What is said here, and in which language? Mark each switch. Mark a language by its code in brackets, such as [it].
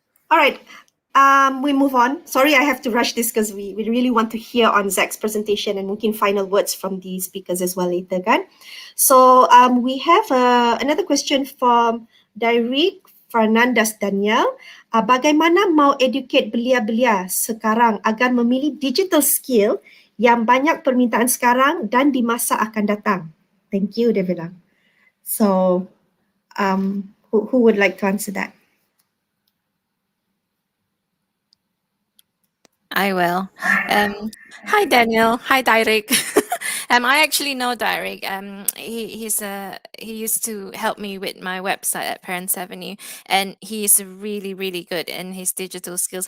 [en] All right. We move on. Sorry, I have to rush this because we really want to hear on Zach's presentation and [ms] mungkin [en] final words from the speakers as well later, [ms] kan? [en] So we have another question from Derek Fernandez Daniel. [ms] Bagaimana mau educate belia-belia sekarang agar memilih digital skill yang banyak permintaan sekarang dan di masa akan datang? [en] Thank you, [ms] dia bilang. [en] So who would like to answer that? I will. Hi, Daniel. Hi, Direk. I actually know Direk. He used to help me with my website at Parents Avenue, and he is really, really good in his digital skills.